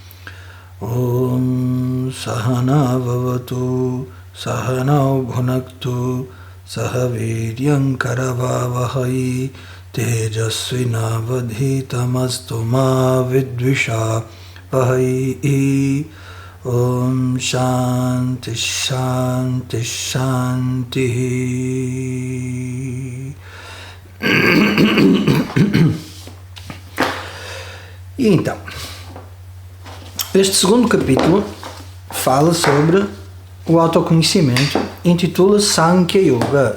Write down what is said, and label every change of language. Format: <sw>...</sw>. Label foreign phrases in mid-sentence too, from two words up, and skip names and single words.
<sa>Om Sahana Vavatu Sahanau Bhunaktu Sahaviryam Karavavahai Tejasvinavadhitamastu ma vidvisha vahai. Om Shanti Shanti Shanti.</sa> <pt>E então, este segundo capítulo fala sobre o autoconhecimento, intitula-se Sankhya Yoga.</pt>